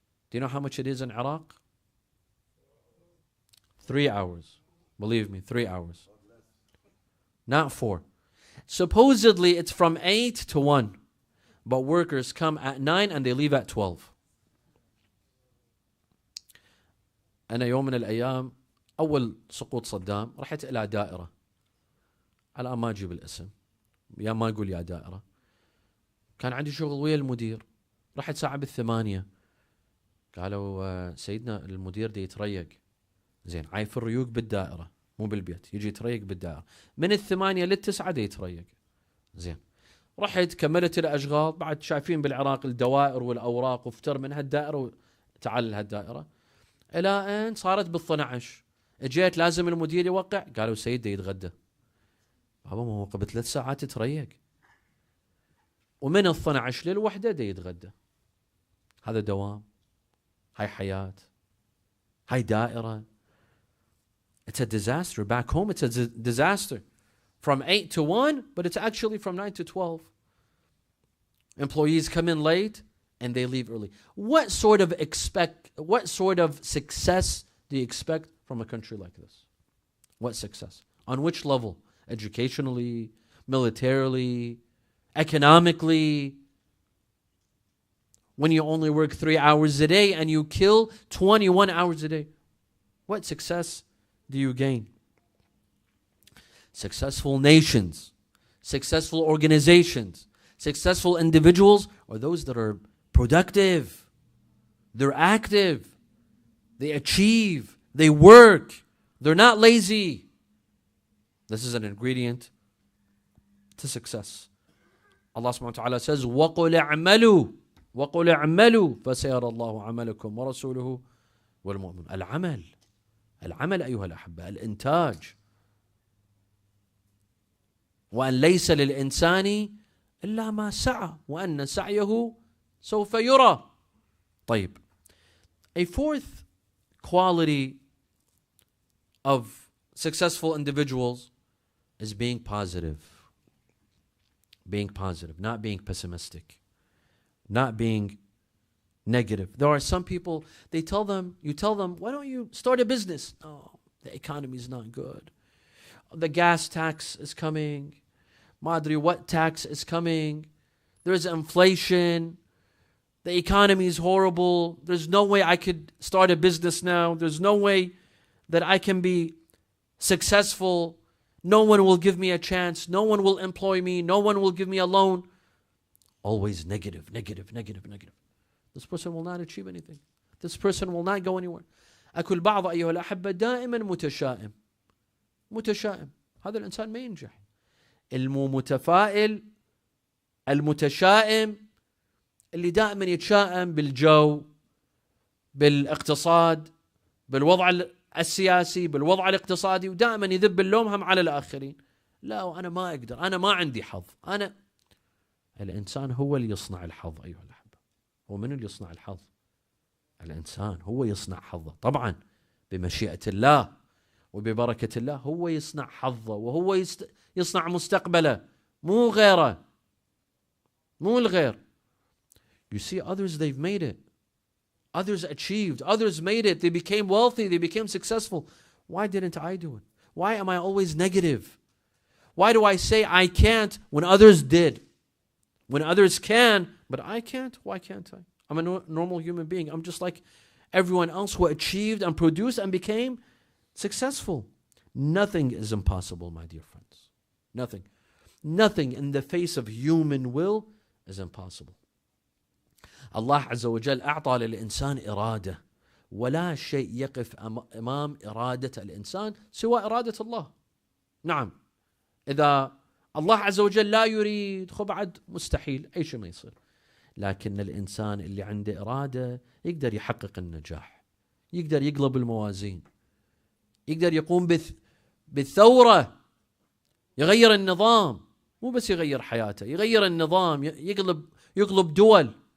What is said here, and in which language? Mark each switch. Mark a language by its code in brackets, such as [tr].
[en] Do you know how much it is in Iraq? 3 hours. Believe me, 3 hours. Not 4. Supposedly it's from 8 to 1. But workers come at 9 and they leave at 12. [ar] أنا يوم من الأيام أول سقوط صدام رحت إلى دائرة، على ما أجيب الاسم يا ما أقول يا دائرة، كان عندي شغل ويا المدير. رحت ساعة 8 قالوا سيدنا المدير دي يتريق. زين، عايف الريوق بالدائرة مو بالبيت، يجي يتريق بالدائرة من 8 ل9 دي يتريق. زين، رحت كملت الأشغال. بعد شايفين بالعراق الدوائر والأوراق، وافتر من هالدائرة وتعال لهالدائرة إلى أن صارت 12. اجيت لازم المدير يوقع، قالوا سيد دي يتغدى. بابا ما هو قبل 3 ساعات تريق، ومن 12 لل1 دي يتغدى. هذا دوام، هاي حياة، هاي دائرة. [en] It's a disaster. Back home it's a disaster. From 8 to 1, but it's actually from 9 to 12. Employees come in late and they leave early. What sort of success do you expect from a country like this? What success? On which level? Educationally, militarily, economically? When you only work 3 hours a day and you kill 21 hours a day, what success do you gain? Successful nations, successful organizations, successful individuals are those that are productive, they're active, they achieve, they work, they're not lazy. This is an ingredient to success. Allah subhanahu wa ta'ala says, [ar] وَقُلْ اعْمَلُوا وَقُلْ اعْمَلُوا فَسَيَرَى اللَّهُ عَمَلَكُمْ وَرَسُولُهُ وَالْمُؤْمِنُونَ. العمل أيها الأحبة، الإنتاج. وأن ليس للإنسان إلا ما سعى وأن سعيه سوف يرى. طيب. [en] A fourth quality of successful individuals is being positive. Being positive, not being pessimistic, not being negative. There are some people, you tell them, why don't you start a business? Oh, the economy is not good. The gas tax is coming. Madri, what tax is coming? There's inflation. The economy is horrible. There's no way I could start a business now. There's no way that I can be successful. No one will give me a chance. No one will employ me. No one will give me a loan. Always negative, negative, negative, negative. This person will not achieve anything. This person will not go anywhere. [ar] أكل بعض أيها الأحبة دائما متشائم. متشائم. هذا الإنسان ما ينجح. المتفائل المتشائم اللي دائما يتشائم بالجو، بالاقتصاد، بالوضع السياسي، بالوضع الاقتصادي، ودائما يذب اللوم هم على الآخرين. لا وأنا ما أقدر، أنا ما عندي حظ. الإنسان هو اللي يصنع الحظ أيها الأحبة. ومن اللي يصنع الحظ؟ الإنسان هو يصنع حظه، طبعا بمشيئة الله وببركة الله. هو يصنع حظه وهو يصنع مستقبله، مو غيره، مو الغير. [en] You see others, they've made it. Others achieved. Others made it. They became wealthy. They became successful. Why didn't I do it? Why am I always negative? Why do I say I can't when others did? When others can, but I can't? Why can't I? I'm a normal human being. I'm just like everyone else who achieved and produced and became successful. Nothing is impossible, my dear friends. Nothing. Nothing in the face of human will is impossible. [ar] الله عز وجل أعطى للإنسان إرادة، ولا شيء يقف أمام إرادة الإنسان سوى إرادة الله. نعم، إذا الله عز وجل لا يريد بعد مستحيل أي شيء ما يصير. لكن الإنسان اللي عنده إرادة يقدر يحقق النجاح، يقدر يقلب الموازين، يقدر يقوم بالثورة، يغير النظام، مو بس يغير حياته، يغير النظام، يقلب دول.